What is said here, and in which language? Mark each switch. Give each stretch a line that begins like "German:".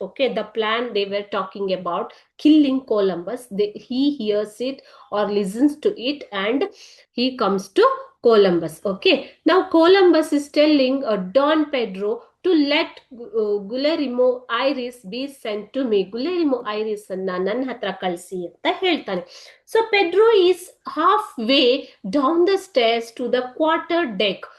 English: Okay, the plan they were talking about, killing Columbus, he hears it or listens to it, and he comes to Columbus. Okay, now Columbus is telling Don Pedro to let Guillermo Iris be sent to me.
Kannada: Guillermo Iris ಅನ್ನ ನನ್ನ ಹತ್ರ ಕಳಿಸಿ ಅಂತ ಹೇಳ್ತಾನೆ.
English: So Pedro is halfway down the stairs to the quarter deck.